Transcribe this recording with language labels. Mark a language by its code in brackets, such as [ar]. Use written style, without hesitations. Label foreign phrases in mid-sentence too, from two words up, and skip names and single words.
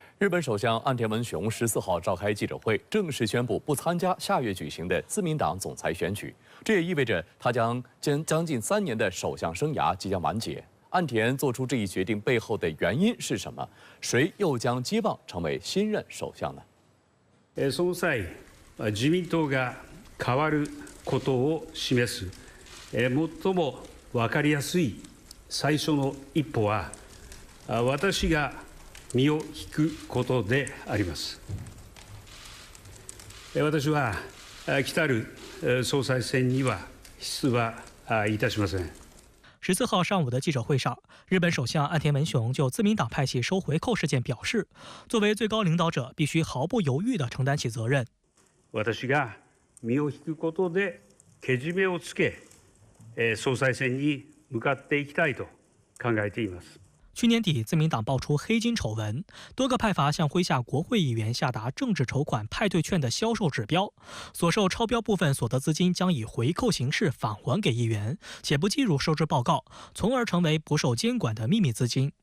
[zh] 日本首相岸田文雄14号召开记者会，正式宣布不参加下月举行的自民党总裁选举。这也意味着他将近3年的首相生涯即将完结。岸田做出这一决定背后的原因是什么？谁又将接棒成为新任首相呢？ [ja] その際、自民党が変わることを示す最も分かりやすい最初の一歩は、私が身を引くことであります。私は来たる総裁選には出馬いたしません。 [zh] 14 号上午的记者会上，日本首相岸田文雄就自民党派系收回扣事件表示，作为最高领导者，必须毫不犹豫地承担起责任。 [ja] 私が身を引くことでけじめをつけ、総裁選に向かっていきたいと考えています。 [zh] 去年底，自民党爆出黑金丑闻，多个派阀向麾下国会议员下达政治筹款派对券的销售指标，所售超标部分所得资金将以回扣形式返还给议员，且不计入收支报告，从而成为不受监管的秘密资金。